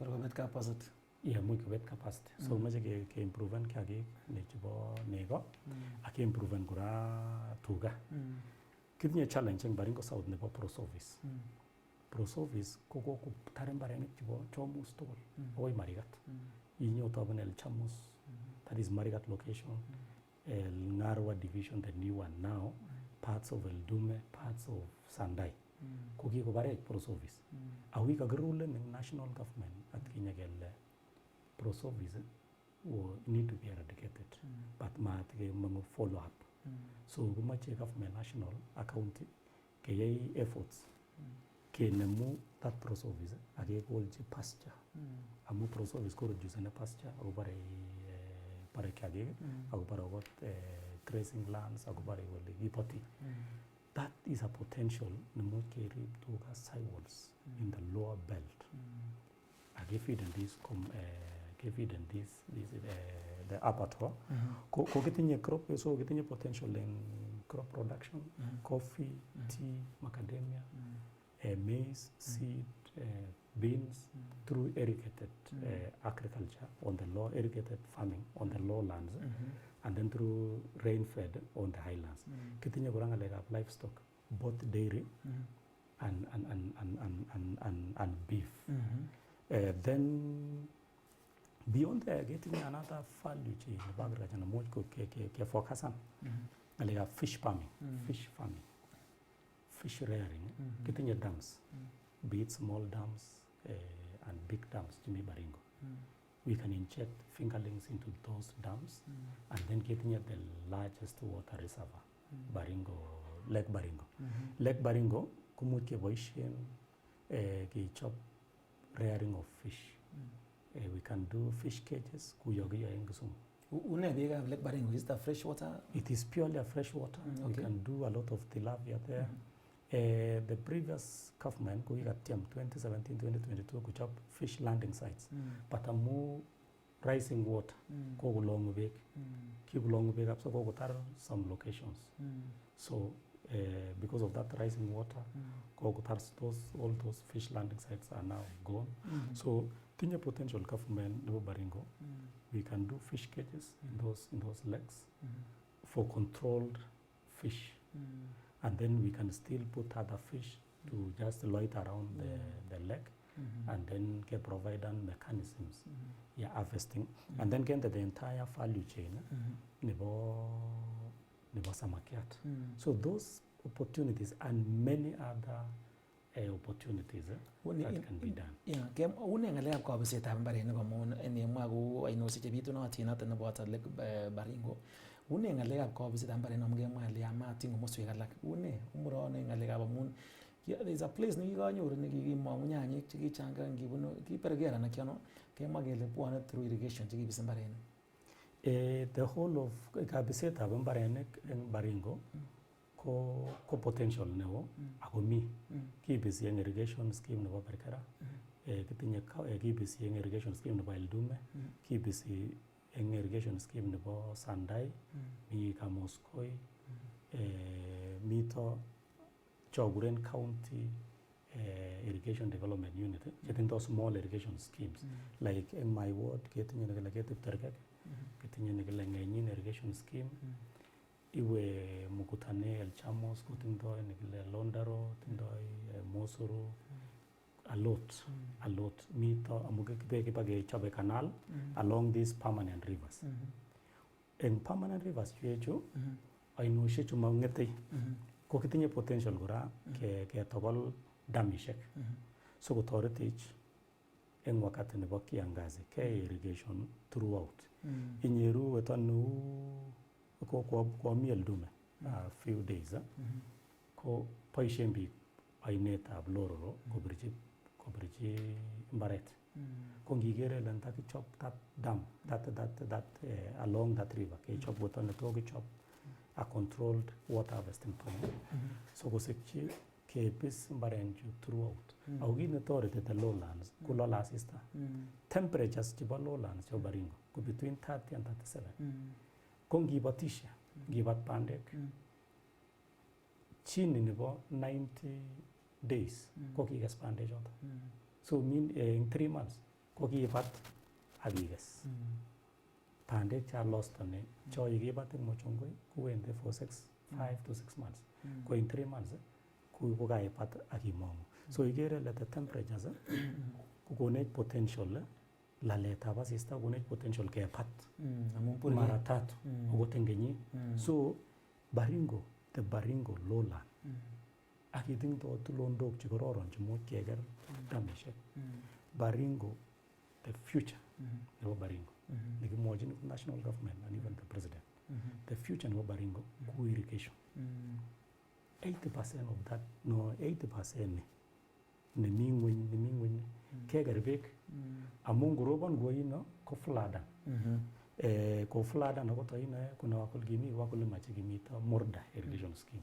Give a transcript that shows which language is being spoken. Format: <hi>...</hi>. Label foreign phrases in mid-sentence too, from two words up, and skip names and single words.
<kln>kobet capacity much kobet capacity so mache ke improve kiagik ne chebo nego ak improve kora tuga kitinye challenge en Baringo South nebo pro-service pro-service ko kokutar mbarenik chebo Chomus tugul akoi Marigat inyotoben</kln> <en>El Chamus that is Marigat location El Ngarwa division the new one now parts of El Dume parts</en> <kln>of Sandai ko kikobarech pro-service awi kakirule</kln> <en>in national government</en> <kln>at Kenya kele pro-service</kln> <en>will need to be eradicated but</en> <kln>maat ke mangu</kln> <en>follow up so</en> <kln>kumache</kln> <en>government national account</en> <kln>keyai efforts kenemu that pro-service akekolchi pasture amu pro-service ko reduce ne pasture akobare bare kiagik akobare okot</kln> <en>grazing lands</en> <kln>akobare wale kipoti</kln> <en>that is a potential</en> <kln>nemu kerib tuga</kln> <en>sidewalls in the lower belt</en> <kln>akefeeden</kln> <en>this the abattoir</en> <kln>ko kitinye</kln> <en>crop so kitinye potential in crop production coffee tea macadamia maize seed beans through irrigated agriculture on the low irrigated farming on the lowlands and then through rain fed on the highlands</en> <kln>kitinye kora ngalekab</kln> <en>livestock both dairy and beef then beyond there getting another value chain</en> <kln>nebo agriculture na much ko ke focusan ngalekab</kln> <en>fish farming fish rearing kitinye dams be it small dams and big dams chimi Baringo we can inject fingerlings into those dams and then kitinye the largest water reservoir Lake Baringo</en> <kln>kumuch keboisien kechop</kln> <en>rearing of fish we can do fish cages</en> <kln>kuyokiyo en Kisumu une beekab</kln> <en>Lake Baringo is that fresh water it is purely a fresh water we can do a lot of tilapia there the previous government kokikatiem 2017-2022 kuchop fish landing sites but amu rising water</en> <kln>kokolongu beek kikolongu beek kabisa kokotar</kln> <en>some locations so because of that rising water kokotar all those fish landing sites are now gone so tinye potential government nebo Baringo we can do fish cages in those lakes for controlled fish and then we can still put other fish to just loiter around the lake and then get provided mechanisms harvesting and then get the entire value chain</en> <kln>nebo samakiat</kln> <en>so those opportunities and many other opportunities that can be done</en> <kln>une ngalekab kabisetab mbarenik amun enemwa kou ainosiek chebitunotin noton neboto Lake Baringo une ngalekab kabisetab mbarenik amun kemwa ile yamatin komoswek alak une umurone ngalekab amun</kln> <en>there's a place</en> <kln>nekikanyoru nekikimong'u nyanyik chekichanga ngibunu kiperger anan kiano kemwa kele bwone</kln> <en>through irrigation</en> <kln>chekibisi mbarenik.</kln> <en>The whole of</en> <kln>kabisetab mbarenik en Baringo ko potential neo ako mi kibisi en</kln> <en>irrigation scheme</en> <kln>nebo Berkera, kitinye kibisi en</kln> <en>irrigation scheme</en> <kln>nebo Eldume, kibisi en</kln> <en>irrigation scheme</en> <kln>nebo Sandai, mi Kamoskoi, mito chokuren</kln> <en>county irrigation development unit</en> <kln>chetindo</kln> <en>small irrigation schemes like in my ward</en> <kln>ketinye nekile Ketip Terkek, ketinye nekile Ngenyin</kln> <en>irrigation scheme,</en> <kln>iwe Mukutane El Chamos kotindoi nekile Londaro, tindoi Mosuru,</kln> <en>a lot</en> <kln>mito amu kiba kechobe</kln> <en>canal along these permanent rivers.</en> <kln>En</kln> <en>permanent rivers</en> <kln>chuechu ainoshe chu mang'etei ko kitinye potential kora ketokol damishek so kotoretech en wakati nebo kiangazi ke</kln> <en>irrigation throughout.</en> <kln>Inyeru wetonu kwa mi Eldume</kln> <en>a few days</en> <kln>ko boisien biik ainetab Lororo kobirchi mbaret. Ko ngikere ile ntakichop</kln> <en>that dam that along that river</en> <kln>kechop wetonu to kichop</kln> <en>a controlled water harvesting point.</en> <kln>So kosikchi kebis mbarenchu throughout. Ako kit netoreti</kln> <en>the lowlands</en> <kln>kulole asista.</kln> <en>Temperatures chebo lowlands</en> <kln>chebo Baringo ko</kln> <en>between 30 and 37.</en> <kln>Ko ngibatishe, ngibat bandek chini nebo</kln> <en>90 days</en> <kln>ko kikes bandek choto.</kln> <en>So mean in 3 months</en> <kln>ko kibat akikes. Bandek cha lost ne cho yikibat en Mochongoi kuwende</kln> <en>for 5 to 6 months.</en> <kln>Ko</kln> <en>in 3 months</en> <kln>ko kaibat akimong'u. So ikere le</kln> <en>the temperatures</en> <kln>kukonech potential laletab asista kukonech potential kebat</kln> <sw>mara tatu</sw> <kln>okot en kenyit. So Baringo,</kln> <en>the Baringo lowland</en> <kln>akitingdo tulondok chekororon chemuch keker damishek. Baringo,</kln> <en>the future</en> <kln>nebo Baringo nekimwochin</kln> <en>national government and even the president. The future</en> <kln>nebo Baringo ko irrigation.</kln> <en>80% of that, no 80%</en> <kln>nemi ngweny keker beek amu ngorobon koino ko fladan. Ko fladan akot aino kuna wakulima chekimito Morda</kln> <en>irrigation scheme.</en>